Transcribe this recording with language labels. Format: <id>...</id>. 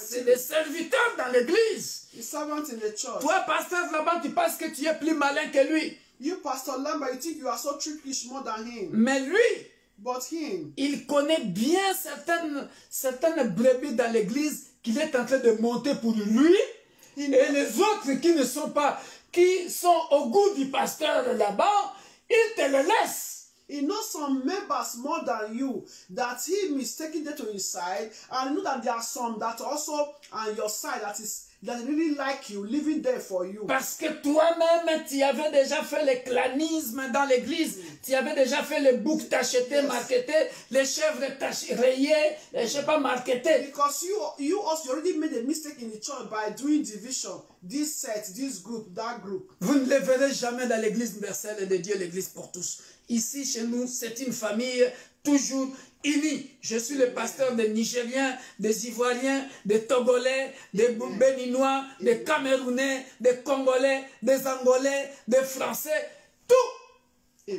<fr>C'est des serviteurs dans l'église.</fr> <en>The servant in the church.</en> <fr>Toi, pasteur Laban, tu penses que tu es plus malin que lui.</fr> <en>You, Pastor Lambert, you think you are so trickish more than him.</en> <fr>Mais lui,</fr> <en>but him,</en> <fr>il connaît bien certaines brebis dans l'église qu'il est en train de monter pour lui. Et les autres qui sont au goût du pasteur là-bas, il te le laisse.</fr> <en>He knows some members more than you that he mistaken them to his side, and you know that there are some that also on your side that is that really like you, living there for you.</en> <fr>Parce que toi-même, tu avais déjà fait le clanisme dans l'église. Tu avais déjà fait les boucs tachetés, marketés, les chèvres rayées, je sais pas, marketées.</fr> <en>Because you also already made a mistake in the church by doing division. This set, this group, that group.</en> <fr>Vous ne le verrez jamais dans l'église universelle de Dieu, l'église pour tous. Ici, chez nous, c'est une famille toujours unis. Je suis le pasteur des Nigériens, des Ivoiriens, des Togolais, des Béninois, des Camerounais, des Congolais, des Angolais, des Français, tout.</fr>